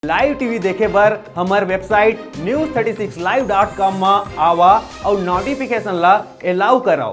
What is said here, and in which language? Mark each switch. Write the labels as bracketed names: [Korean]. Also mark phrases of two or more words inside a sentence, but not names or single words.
[English] live TV [Chhattisgarhi] देखे बर हमार वेबसाइट news36live.com में आवा और नोटिफिकेशन ला अलाउ कराओ।